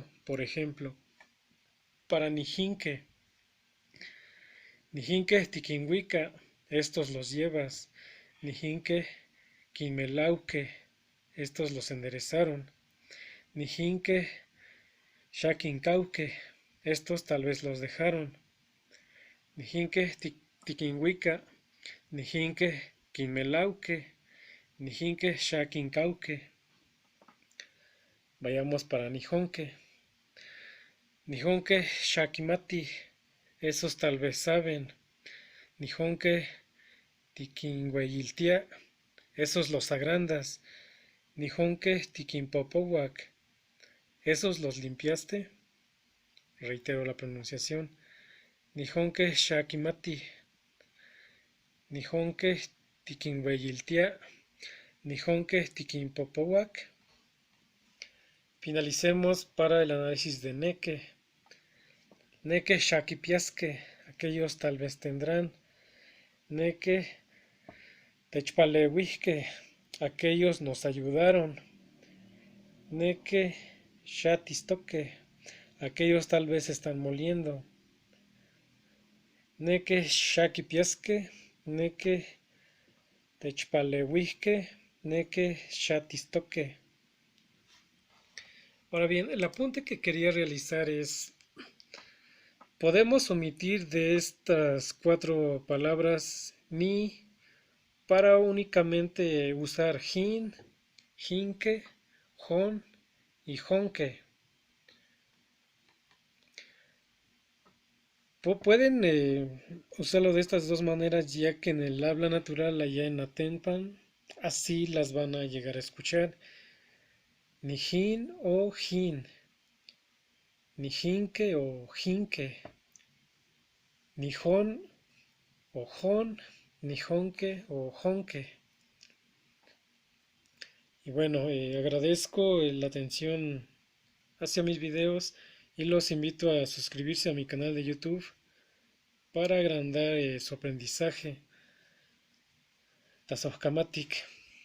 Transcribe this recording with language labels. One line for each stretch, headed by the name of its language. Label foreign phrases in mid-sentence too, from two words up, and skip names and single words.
Spanish: Por ejemplo, para Nijinque,
Nahuatl languages: Nijinque tiquinhuica,
Spanish: estos los llevas.
Nahuatl languages: Nijinque quimelauque,
Spanish: estos los enderezaron.
Nahuatl languages: Nijinque shaquincauque,
Spanish: estos tal vez los dejaron.
Nahuatl languages: Nijinque tiquinhuica, Nijinque quimelauque, Nijinque shaquincauque.
Spanish: Vayamos para Nijonque.
Nahuatl languages: Nijonque Shakimati,
Spanish: esos tal vez saben.
Nahuatl languages: Nijonque Tiquinhueyiltia,
Spanish: esos los agrandas.
Nahuatl languages: Nijonque Tiquinpopowak,
Spanish: esos los limpiaste. Reitero la pronunciación.
Nahuatl languages: Nijonque Shakimati. Nijonque Tiquinhueyiltia. Nijonque Tiquinpopowak.
Spanish: Finalicemos para el análisis de Neque.
Nahuatl languages: Neque Shakipiasque,
Spanish: aquellos tal vez tendrán.
Nahuatl languages: Neque Techpalewihque,
Spanish: aquellos nos ayudaron.
Nahuatl languages: Neque Shatistoque,
Spanish: aquellos tal vez están moliendo.
Nahuatl languages: Neque Shakipiasque, Neque Techpalewihque, Neque Shatistoque.
Spanish: Ahora bien, el apunte que quería realizar es, podemos omitir de estas 4 palabras ni para únicamente usar jin, jinque, jon y jonque. Pueden usarlo de estas dos maneras, ya que en el habla natural allá en Atempan así las van a llegar a escuchar.
Nahuatl languages: Ni jin o jin, ni jinque o jinque, ni jon o jon, ni jonque o jonque.
Spanish: Y bueno, agradezco la atención hacia mis videos y los invito a suscribirse a mi canal de YouTube para agrandar su aprendizaje.
Nahuatl languages: Tasojkamatik.